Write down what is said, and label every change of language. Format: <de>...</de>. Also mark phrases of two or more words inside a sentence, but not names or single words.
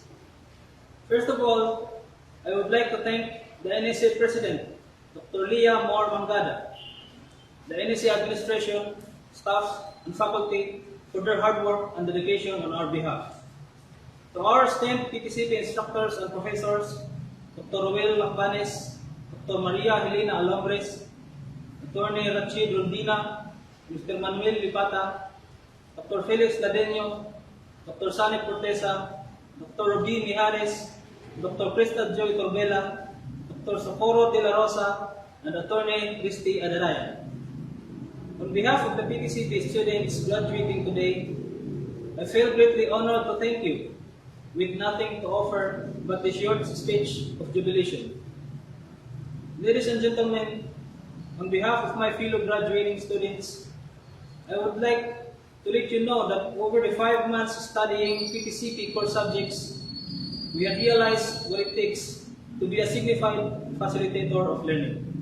<en>First of all, I would like to thank the NSA President, Dr. Leah Moore Mangada, the NSA administration, staff, and faculty for their hard work and dedication on our behalf. To our esteemed PTCP instructors and professors, Dr. Ruel Lacbanes, Dr. Maria Helena Alambres, Attorney Rachid Rondina, Mr. Manuel Lipata, Dr. Felix Ladeño, Dr. Sani Cortesa, Dr. Ruby Mijares, Dr. Krista Joy Torbela, Dr. Socorro De La Rosa, and Attorney Christy Adaraya. On behalf of the PTCP students graduating today, I feel greatly honored to thank you with nothing to offer but a short speech of jubilation. Ladies and gentlemen, on behalf of my fellow graduating students, I would like to let you know that over the 5 months studying PTCP core subjects, we have realized what it takes to be a signified facilitator of learning.</en>